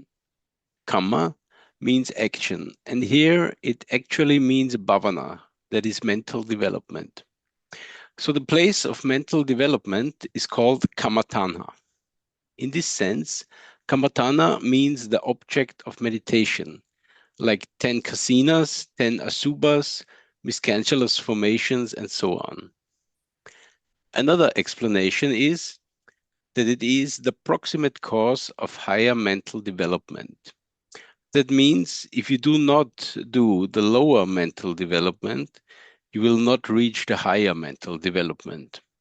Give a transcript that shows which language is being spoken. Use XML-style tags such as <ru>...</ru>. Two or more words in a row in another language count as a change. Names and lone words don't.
<en>Kamma means action, and here it actually means bhavana, that is mental development. So the place of mental development is called kammaṭṭhāna. In this sense, kammaṭṭhāna means the object of meditation, like 10 kasiṇas, 10 asubhas, miscanthulous formations, and so on. Another explanation is that it is the proximate cause of higher mental development. That means if you do not do the lower mental development, you will not reach the higher mental development.</en>